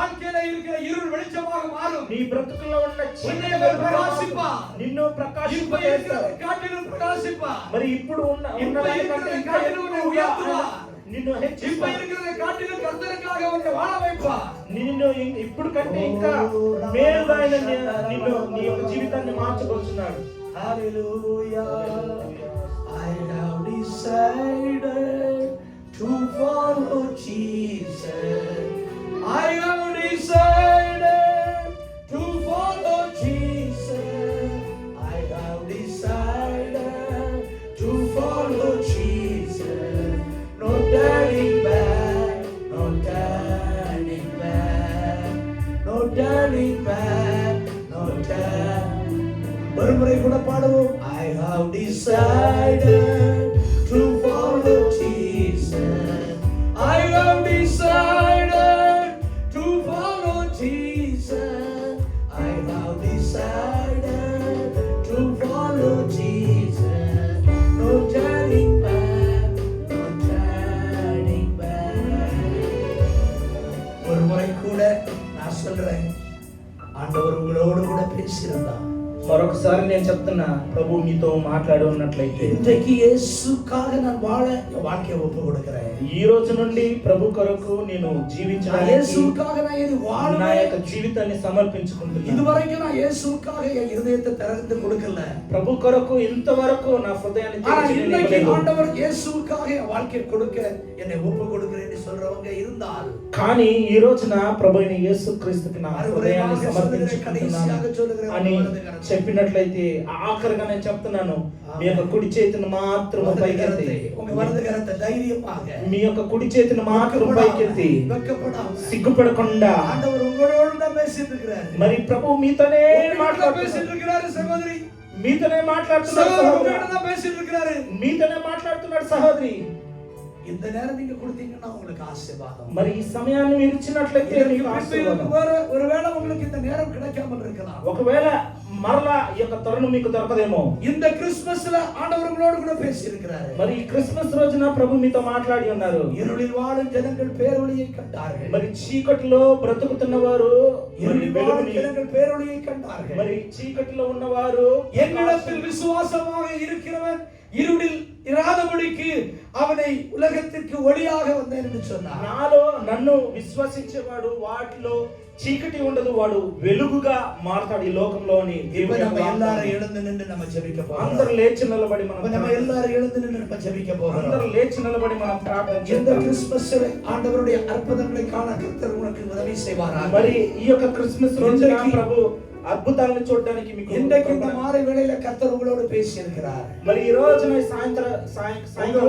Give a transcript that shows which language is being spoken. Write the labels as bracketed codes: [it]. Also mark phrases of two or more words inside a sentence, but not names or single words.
[te] నీ బ్రతుకులో ఉన్న నిన్ను ప్రకాశింపజేస్తాడు. మరి ఇప్పుడు ఉన్న దానికంటే ఇంకా ఎక్కువగా నిన్ను నిన్ను ఇప్పుడు కంటే ఇంకా మేలుగా ఆయన నిన్ను నీ యొక్క జీవితాన్ని మార్చబోతున్నాడు. [en] Hallelujah. I have decided to follow Jesus. I have decided to follow Jesus. I have decided to follow Jesus. No turning back, no turning back, no turning back, no turning. [ta] ஒரு முறை கூட பாடுவோம். [en] I have decided to follow Jesus. I have decided to follow Jesus. I have decided to follow Jesus. No turning back, no turning back. [ta] ஒரு முறை கூட நான் சொல்றேன், ஆண்டவர் உங்களோடு கூட பேசியிருந்தா [te] మరొకసారి నేను చెప్తున్నా, ప్రభు మీతో మాట్లాడి ఉన్నట్లయితే [ta] இன்றைக்கு இயேசுக்காக நான் வாழ என் வாழ்க்கையை ஒப்பு கொடுக்கிறேன். [te] ఈ రోజు నుండి ప్రభు కొరకు నేను జీవించడానికి [ta] இயேசுக்காக நான் இது வாழ [te] నా యొక్క జీవితాన్ని సమర్పించుకుంటున్నాను. [ta] இதுவரைக்கும் நான் இயேசுக்காக என் இதயத்தை திறந்து கொடுக்கல. [te] ప్రభు కొరకు ఇంతవరకు నా హృదయాన్ని తెరిచి [ta] இன்னைக்கு [te] ఇవ్వలేదు. [ta] ஆண்டவர் இயேசுக்காக என் வாழ்க்கையை கொடுக்க என்னை ஒப்பு கொடுக்கிறேன்னு சொல்றவங்க இருந்தால், [te] కానీ ఈ రోజున ప్రభువైన యేసుక్రీస్తుకి నా హృదయాన్ని సమర్పించుకుంటున్నాను అని చెప్పినట్లయితే ఆఖరిగా నేను చెప్తున్నాను, మీ యొక్క కుడి చేతిని మాత్రం పైకెత్తి, [ta] உங்க வலது கரத்தை தைரியமாக [te] మీ యొక్క కుడి చేతిని మాత్రం పైకెత్తి [ta] வெட்கப்படாம [te] సిగ్గుపడకుండా [ta] ஆண்டவர் உங்களோடு தான் பேசிட்டு இருக்கிறார். [te] మరి ప్రభు మీతోనే [ta] பேசிட்டு [te] మాట్లాడుతున్నారు, [ta] இருக்கிறாரு சகோதரி. [te] మీతోనే మాట్లాడుతున్నారు [ta] சகோதரர் [te] సహోదరి, [ta] உங்களோடு தான் பேசிட்டு இருக்கிறாரு. [te] మీతోనే మాట్లాడుతున్నాడు సహోదరి. [ta] இந்த நேரம் நீங்க கொடுத்தீங்கன்னா உங்களுக்கு ஆசீர்வாதம். [te] మరి ఈ సమయాన్ని మీరు ఇచ్చినట్లయితే మీకు ఆశీర్వాదం. [ta] ஒருவேளை உங்களுக்கு இந்த நேரம் கிடைக்காமல் இருக்கலாம். [te] ఒకవేళ మరలా ఈ యొక్క తరుణం మీకు దొరకదేమో. [ta] இந்த கிறிஸ்துமஸ்ல ஆண்டவர் உங்களோடு கூட பேசி இருக்கிறாரு. [te] మరి ఈ క్రిస్మస్ రోజున ప్రభు మీతో మాట్లాడి ఉన్నారు. [ta] இருளில் வாழும் ஜனங்கள் பேரொளியை கண்டார்கள். [te] మరి చీకటిలో బ్రతుకుతున్న వారు [ta] இருளில் வாழும் ஜனங்கள் பேரொளியை கண்டார்கள். [te] మరి చీకటిలో ఉన్నవారు [ta] என்னிடத்தில் விசுவாசமாக இருக்கிறவன் இருளில் இராதபடிக்கு அவனை உலகத்திற்கு ஒளியாக வந்தேன் என்று சொன்னார். [te] నాలో నన్ను విశ్వసించేవాడు వాటిలో చీకటి ఉండదు, వాడు వెలుగుగా మారతాడు ఈ లోకంలో అని. [ta] இப்ப நம்ம எல்லாரும் எழுந்து நின்று நம்ம ஜெபிக்க போறோம். [te] అందరూ లేచి నిలబడి [ta] இப்ப நம்ம எல்லாரும் எழுந்து நின்று நம்ம ஜெபிக்க போறோம். [te] అందరూ లేచి నిలబడి మనం ప్రార్థన [ta] இந்த [te] చేద్దాం. [ta] கிறிஸ்துமஸ்ல ஆண்டவருடைய அற்புதங்களை காண கர்த்தர் உனக்கு உதவி செய்வாராக. [te] మరి ఈ యొక్క క్రిస్మస్ రోజున ప్రభు అద్భుతాలను చూడడానికి మీకు [ta] இன்றைக்கு இந்த மாலை வேளையில கர்த்தர் உங்களோடு பேசி இருக்கிறார். [te] మరి ఈ రోజున సాయంత్రం